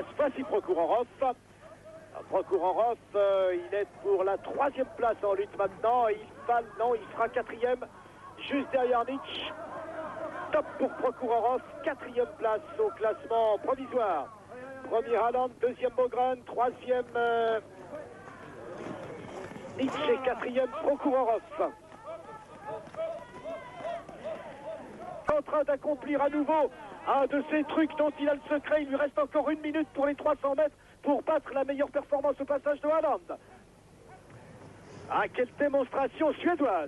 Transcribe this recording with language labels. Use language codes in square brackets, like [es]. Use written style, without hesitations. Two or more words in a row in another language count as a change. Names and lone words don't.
[fr] Voici Prokhorov. Prokhorov, il est pour la 3e place en lutte maintenant. Il sera 4e, juste derrière Nietzsche. Top pour Prokhorov, 4e place au classement provisoire. Premier Haaland, 2e Mogren, 3e Nietzsche et 4e Prokhorov. En train d'accomplir à nouveau un de ces trucs dont il a le secret. Il lui reste encore 1 minute pour les 300 mètres pour battre la meilleure performance au passage de Haaland. Ah, quelle démonstration suédoise.